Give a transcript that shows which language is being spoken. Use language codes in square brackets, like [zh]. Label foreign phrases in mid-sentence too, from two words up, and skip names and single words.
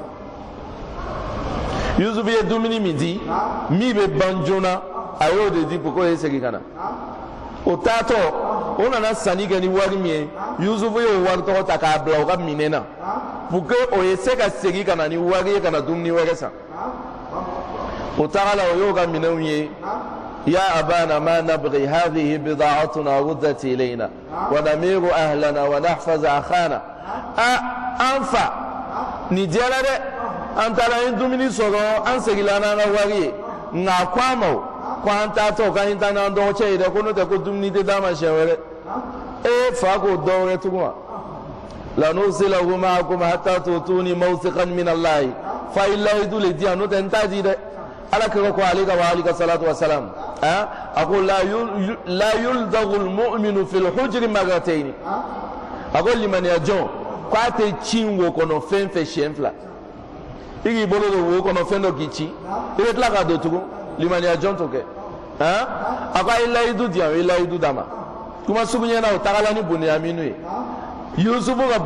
[bm] Yusufu ye dumuni min di min bɛ ban joona a y'o de di [fr] pour que [bm] o ye segin ka na o taatɔ o nana sanni kɛ ni wari min ye Yusufu y'o wari tɔgɔ ta k'a bila o ka minɛn na [fr] pour que [bm] o ye se ka segin ka na ni wari ye ka na dumuni wɛrɛ san o taga la o y'o ka minɛnw ye [ar] يا أبانا ما نبغي هذه بضاعتنا ردت إلينا ونمير أهلنا ونحفظ أخانا [bm] an fa ni diyara dɛ an taara an dumuni sɔrɔ an segila n'an ka wari ye nka ko an ma o ko an taatɔ k'an ta n'an dɔgɔcɛ ye dɛ ko n'o tɛ ko dumuni tɛ d'a ma siɲɛ wɛrɛ fa k'o dɔ wɛrɛ tugun wa [ar] لن أرسله معكم حتى تؤتون موثقا من الله [bm] fa in lahidu le di yan n'o tɛ n t'a di dɛ ala kira ko ale ka wa ali ka [ar] صلاة وسلام [bm] a ko [ar] لا يلدغ المؤمن في جحر مرتين [bm] a ko limaniya jɔn k'a tɛ ci wo kɔnɔ fɛn fɛn siɲɛ 2 i k'i bolo don wo kɔnɔ fɛn dɔ k'i ci i bɛ tila k'a don tugun limaniya jɔn t'o kɛ a ko a ye layidu di yan o ye layidu d'a ma kuma sugu ɲɛna o tagala ni Buniyaminu ye Yusufu ka